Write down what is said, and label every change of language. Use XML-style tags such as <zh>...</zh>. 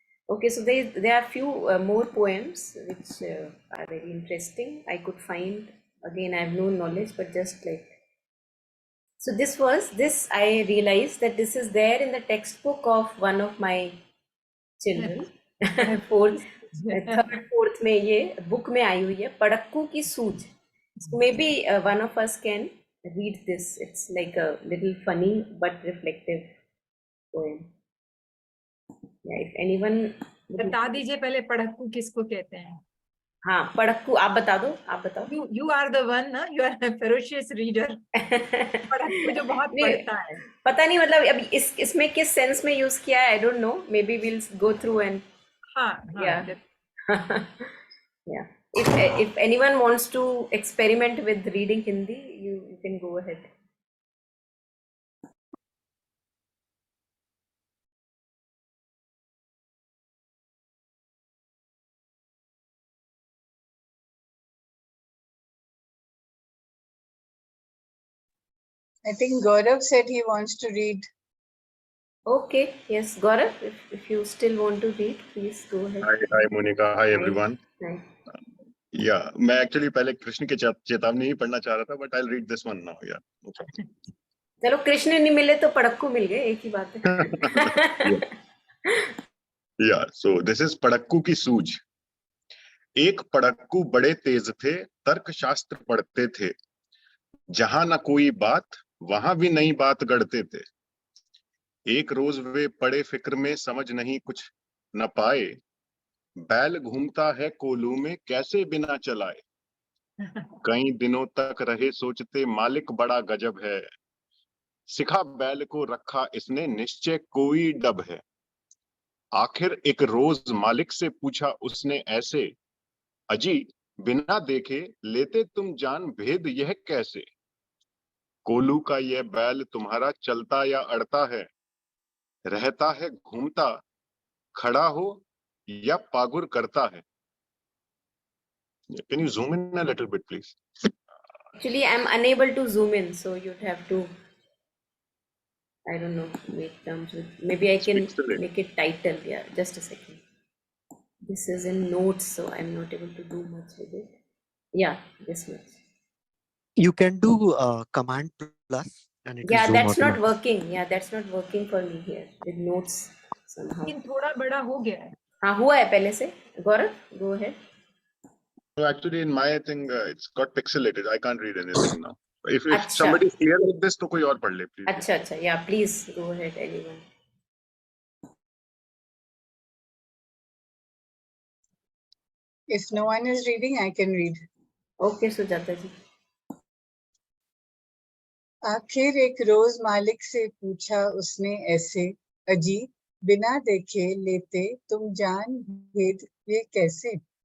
<en>Okay, so there are few more poems which are very interesting. I could find, again, I have no knowledge, but just like, so this I realized that this is there in the textbook of one of my children. Fourth, third, fourth</en> <hi>में ये book में आई हुई है, पड़क्कू की सूझ.</hi> <en>So maybe one of us can read this. It's like a little funny but reflective poem. Yeah, if anyone</en> <hi>बता दीजिए पहले पढ़क्कू किसको कहते हैं. हाँ, पड़क्कू आप बता दो, आप बताओ.</hi> <en>You are the one ना, you are a ferocious reader.</en> <hi>पढ़क्कू जो बहुत पढ़ता है. पता नहीं मतलब अभी इसमें किस सेंस में यूज किया है,</hi> <en>I don't know. Maybe we'll go through and yeah. Yeah. If anyone wants to experiment with reading Hindi, you can go ahead. I think Gaurav said he wants to read. Okay, yes, Gaurav, if you still want to read, please go ahead. Hi Monica, hi everyone. Hi.</en> <hi>Yeah, मैं actually पहले कृष्ण के चेतावनी ही पढ़ना चाह रहा था,</hi> <en>but I'll read this one now. Yeah, no problem.</en> <hi>चलो कृष्ण नहीं मिले तो पड़क्कू मिल गए, एक ही बात है.</hi> <en>Yeah, so this is</en> <hi>पड़क्कू की सूझ. एक पड़क्कू बड़े तेज थे, तर्क शास्त्र पढ़ते थे. जहां न कोई बात, वहां भी नई बात गढ़ते थे. एक रोज वे पड़े फिक्र में, समझ नहीं कुछ न पाए. बैल घूमता है कोलू में, कैसे बिना चलाए. कई दिनों तक रहे सोचते, मालिक बड़ा गजब है. सिखा बैल को रखा इसने, निश्चय कोई डब है. आखिर एक रोज मालिक से पूछा उसने ऐसे, अजी बिना देखे लेते तुम जान, भेद यह कैसे. कोलू का यह बैल तुम्हारा चलता या अड़ता है, रहता है घूमता, खड़ा हो या पागुर करता है.</hi> <en>Can you zoom in a little bit, please? Actually, I'm unable to zoom in, so you'd have to, I don't know, make terms with, maybe I can make it title. Yeah, just a second. This is in notes, so I'm not able to do much with it. Yeah, this much. You can do command plus and it will Yeah, zoom that's not automatically. working. Yeah, that's not working for me here with notes somehow.</en> <hi>लेकिन थोड़ा बड़ा हो गया है. हाँ हुआ है पहले से. Gaurav,</hi> <en>go ahead. So actually, in my thing, it's got pixelated. I can't read anything now. If</en> <hi>अच्छा.</hi> <en>somebody is clear with this,</en> <hi>तो कोई और पढ़ ले,</hi> <en>please.</en> <hi>अच्छा अच्छा,</hi> <en>yeah, please go ahead, anyone. If no one is reading, I can read. Okay, Sujata ji.</en> <hi>आखिर एक रोज मालिक से पूछा उसने ऐसे, अजी बिना देखे लेते तुम जान, भेद ये कैसे.</hi>